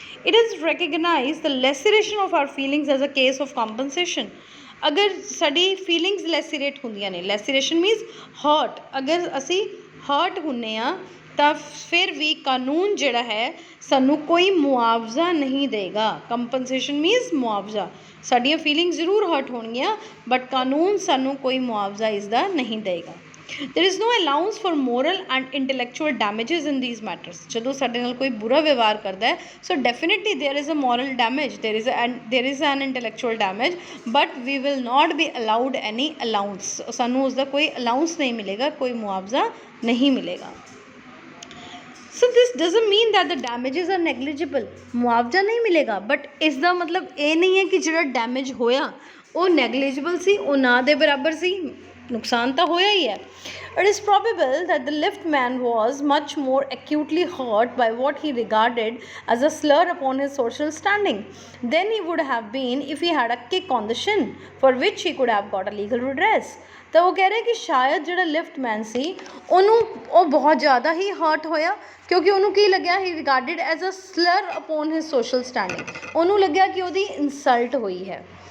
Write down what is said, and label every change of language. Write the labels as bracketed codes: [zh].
[en] It is recognized the laceration of our feelings as a case of compensation, [pa] ਅਗਰ ਸਾਡੀ feelings ਲੈਸੀਰੇਟ ਹੁੰਦੀਆਂ ਨੇ, ਲੈਸੀਰੇਸ਼ਨ means heart, ਅਗਰ ਅਸੀਂ ਹਰਟ ਹੁੰਦੇ ਹਾਂ ਤਾਂ ਫਿਰ ਵੀ ਕਾਨੂੰਨ ਜਿਹੜਾ ਹੈ ਸਾਨੂੰ ਕੋਈ ਮੁਆਵਜ਼ਾ ਨਹੀਂ ਦੇਗਾ। ਕੰਪਨਸੇਸ਼ਨ ਮੀਨਸ ਮੁਆਵਜ਼ਾ, ਸਾਡੀਆਂ ਫੀਲਿੰਗਸ ਜ਼ਰੂਰ ਹਰਟ ਹੋਣਗੀਆਂ ਬਟ ਕਾਨੂੰਨ ਸਾਨੂੰ ਕੋਈ ਮੁਆਵਜ਼ਾ ਇਸ ਦਾ ਨਹੀਂ ਦੇਗਾ। [en] There is no allowance for moral and intellectual damages in these matters, [pa] ਜਦੋਂ ਸਾਡੇ ਨਾਲ ਕੋਈ ਬੁਰਾ ਵਿਵਹਾਰ ਕਰਦਾ ਹੈ [en] so definitely there is a moral damage, there is an intellectual damage, but we will not be allowed any allowance, [pa] ਸਾਨੂੰ ਉਸਦਾ ਕੋਈ allowance ਨਹੀਂ ਮਿਲੇਗਾ, [en] ਕੋਈ ਮੁਆਵਜ਼ਾ ਨਹੀਂ ਮਿਲੇਗਾ। So this doesn't mean that the damages are negligible, [pa] ਮੁਆਵਜ਼ਾ ਨਹੀਂ ਮਿਲੇਗਾ ਬਟ ਇਸ ਦਾ ਮਤਲਬ ਇਹ ਨਹੀਂ ਹੈ ਕਿ ਜਿਹੜਾ ਡੈਮੇਜ ਹੋਇਆ ਉਹ ਨੈਗਲੀਜੀਬਲ ਸੀ, ਉਹ ਨਾ ਦੇ ਬਰਾਬਰ ਸੀ, ਨੁਕਸਾਨ ਤਾਂ ਹੋਇਆ ਹੀ ਹੈ। [en] It is probable that the liftman was much more acutely hurt by what he regarded as a slur upon his social standing than he would have been if he had a kick on the shin, for which he could have got a legal redress। [pa] ਤਾਂ ਉਹ ਕਹਿ ਰਹੇ ਕਿ ਸ਼ਾਇਦ ਜਿਹੜਾ ਲਿਫਟਮੈਨ ਸੀ ਉਹਨੂੰ ਉਹ ਬਹੁਤ ਜ਼ਿਆਦਾ ਹੀ ਹਰਟ ਹੋਇਆ ਕਿਉਂਕਿ ਉਹਨੂੰ ਕੀ ਲੱਗਿਆ, [en] he regarded as a slur upon his social standing, [pa] ਉਹਨੂੰ ਲੱਗਿਆ ਕਿ ਉਹਦੀ ਇਨਸਲਟ ਹੋਈ ਹੈ।